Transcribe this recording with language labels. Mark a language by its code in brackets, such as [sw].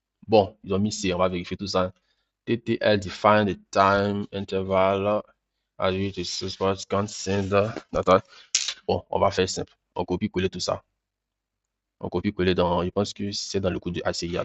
[fr] Bon, ils ont mis C, on va vérifier tout ça. [en] TTL define the time interval as it is supposed to send. [fr] Attends. Bon, on va faire simple. On copie-coller tout ça. On copie-coller dans, je pense que c'est dans le code de ACIA.